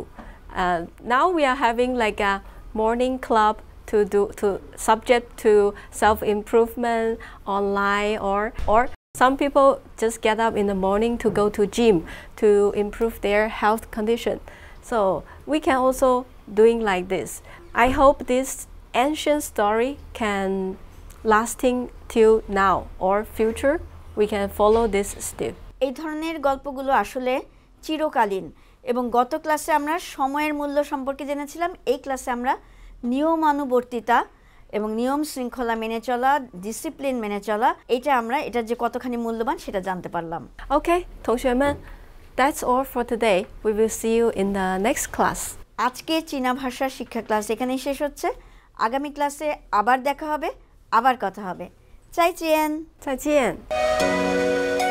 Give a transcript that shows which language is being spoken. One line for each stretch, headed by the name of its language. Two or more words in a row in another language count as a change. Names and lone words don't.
English: Now we are having like a morning club to subject to self-improvement online, or some people just get up in the morning to go to gym to improve their health condition. So we can also doing like this. I hope this ancient story can lasting till now or future. We can follow this still.
Bangla: এই ধরনের গল্পগুলো আসলে চিরকালীন এবং গত ক্লাসে আমরা সময়ের মূল্য সম্পর্কে জেনেছিলাম। এই ক্লাসে আমরা নিয়মানুবর্তিতা এবং নিয়ম শৃঙ্খলা মেনে চলা, ডিসিপ্লিন মেনে চলা, এটার যে কতখানি মূল্যবান সেটা জানতে পারলাম।
English: Okay, 同学们, that's all for today. We will see you in the next class.
Bangla: আজকে চীনা ভাষা শিক্ষা ক্লাস এখানেই শেষ হচ্ছে। আগামী ক্লাসে আবার দেখা হবে, আবার কথা হবে।
Chinese: 再见。再见。